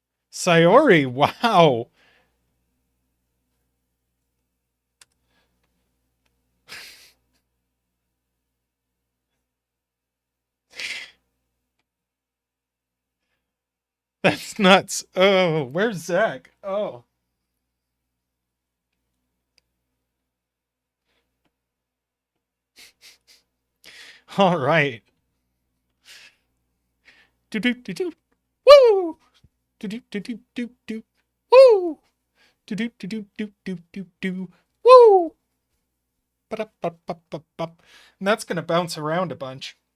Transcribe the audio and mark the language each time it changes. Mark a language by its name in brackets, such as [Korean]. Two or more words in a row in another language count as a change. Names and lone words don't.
[English] Sayori, wow. That's nuts. Oh, where's Zach? Oh. All right. Do do do do. Woo! Do do do do do do. Woo! Do do do do do do do do. Woo! Ba-da-ba-ba-ba-ba. And that's gonna bounce around a bunch.